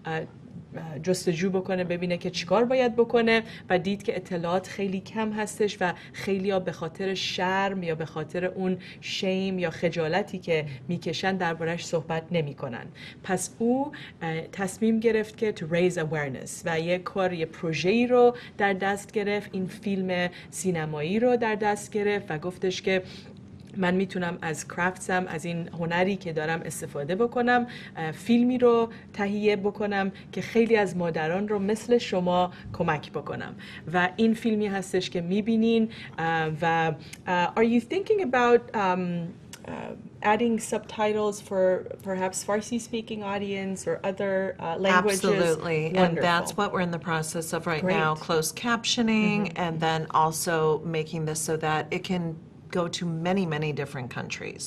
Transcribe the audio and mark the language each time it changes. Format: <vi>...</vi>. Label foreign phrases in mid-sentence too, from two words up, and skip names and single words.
<fa>جستجو بکنه ببینه که چیکار باید بکنه و دید که اطلاعات خیلی کم هستش و خیلی ها به خاطر شرم یا به خاطر اون شیم یا خجالتی که میکشن دربارش صحبت نمی کنن. پس او تصمیم گرفت که</fa> <en>to raise awareness</en> <fa>و یه پروژه‌ای رو در دست گرفت، این فیلم سینمایی رو در دست گرفت و گفتش که من میتونم از کرافتسم، از این هنری که دارم استفاده بکنم، فیلمی رو تهیه بکنم که خیلی از مادران رو مثل شما کمک بکنم و این فیلمی هستش که میبینین و</fa> <en>are you thinking about adding subtitles for perhaps Farsi-speaking audience or other languages? Absolutely, Wonderful. and that's what we're in the process of right now, closed captioning, and then also making this so that it can go to many, many different countries.</en>